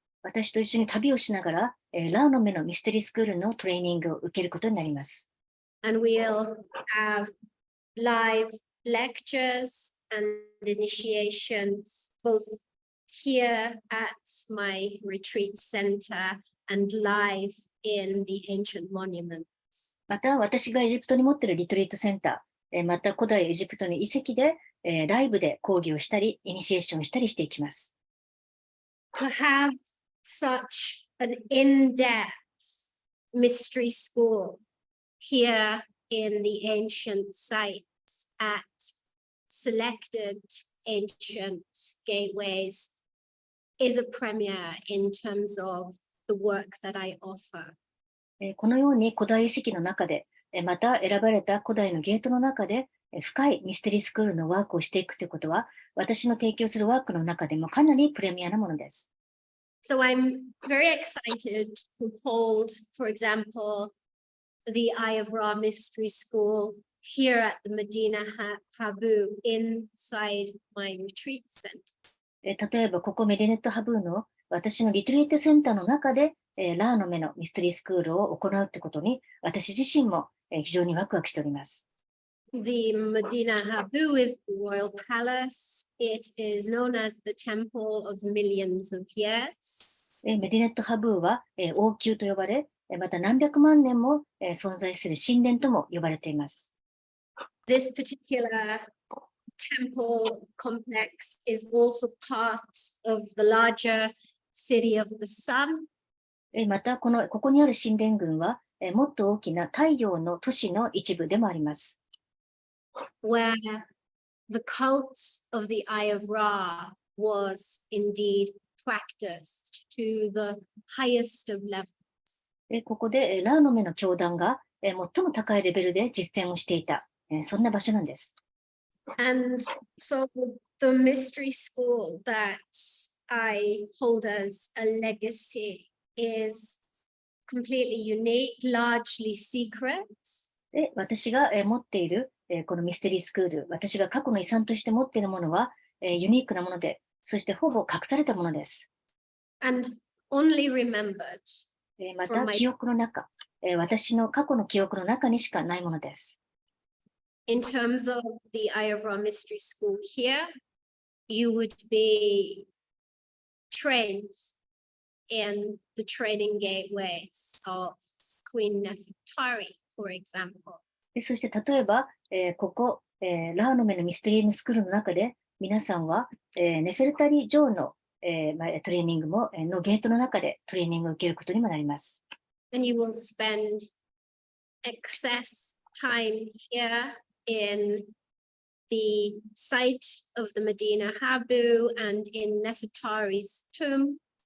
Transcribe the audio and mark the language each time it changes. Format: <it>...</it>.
<ja>私と一緒に旅をしながら、ラーの目のミステリースクールのトレーニングを受けることになります。</ja> <en>And we'll have live lectures and initiations, both here at my retreat center and live in the ancient monuments.</en> <ja>また、私がエジプトに持っているリトリートセンター、また古代エジプトの遺跡で、ライブで講義をしたり、イニシエーションをしたりしていきます。</ja> <en>To have such an in-depth mystery school here in the ancient sites at selected ancient gateways is a premiere in terms of the work that I offer.</en> <ja>このように古代遺跡の中で、また選ばれた古代のゲートの中で、深いミステリースクールのワークをしていくということは、私の提供するワークの中でもかなりプレミアなものです。</ja> <en>So I'm very excited to hold, for example, the Eye of Ra Mystery School here at the Medina Habu inside my retreat center.</en> <ja>例えば、ここメディネットハブーの私のリトリートセンターの中で、ラーの目のミステリースクールを行うということに、私自身も非常にワクワクしております。</ja> <en>The Medina Habu is the royal palace. It is known as the temple of millions of years.</en> <ja>メディネットハブーは王宮と呼ばれ、また何百万年も存在する神殿とも呼ばれています。</ja> <en>This particular temple complex is also part of the larger city of the sun.</en> <ja>またここにある神殿群はもっと大きな太陽の都市の一部でもあります。</ja> <en>Where the cult of the Eye of Ra was indeed practiced to the highest of levels.</en> <ja>ここでラーの目の教団が最も高いレベルで実践をしていた、そんな場所なんです。</ja> <en>And so the mystery school that I hold as a legacy is completely unique, largely secret.</en> <ja>で、私が持っているこのミステリースクール、私が過去の遺産として持っているものはユニークなもので、そしてほぼ隠されたものです。</ja> <en>And only remembered</en> <ja>また記憶の中、私の過去の記憶の中にしかないものです。</ja> <en>In terms of the Eye of Ra Mystery School here, you would be trained in the training gateways of Queen Nefertari, for example.</en> <ja>そして例えば、ここ、ラーの目のミステリースクールの中で皆さんは、ネフェルタリ女王の、トレーニングも、のゲートの中でトレーニングを受けることにもなります。</ja> <en>And you will spend excess time here in the site of the Medina Habu and in Nefertari's tomb.</en>